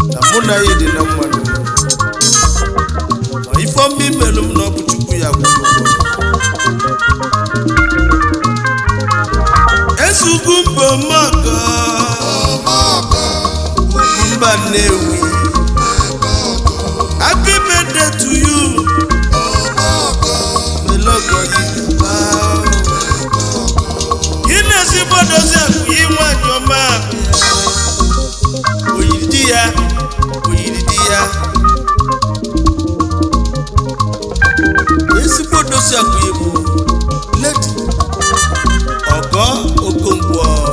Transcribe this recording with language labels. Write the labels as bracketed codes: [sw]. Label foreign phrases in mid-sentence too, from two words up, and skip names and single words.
[ig] na mụ na ya dị na mma n'ụwa. Ma ife ọma imelụ m na ọ bụ Chukwu ya gwara m. Ezugwu mba Omoko, mba Nnewi. [en] Happy birthday to you. May Lord God give you power. [ig] Ị na-ezigbo dozi akụ, ị nwanyị ọma. O yiri di ya, o yiri di ya. Ezigbo odozi akụ Igbo, Lady Ogo Okonkwo.